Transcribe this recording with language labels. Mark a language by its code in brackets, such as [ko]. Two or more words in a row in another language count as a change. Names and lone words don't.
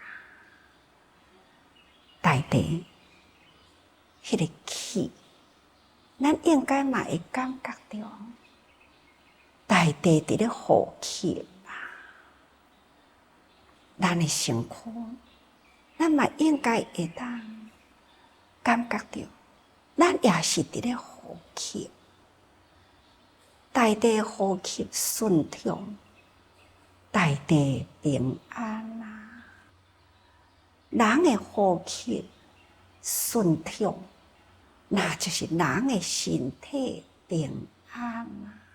[nan] 大地迄个气，咱应该嘛会感觉到，大地伫咧呼气嘛。咱的身躯，咱嘛应该会当感觉到，咱也是伫咧呼气。大地呼吸顺畅，大地平安啊！人的呼吸顺畅，那就是人的身体平安啊！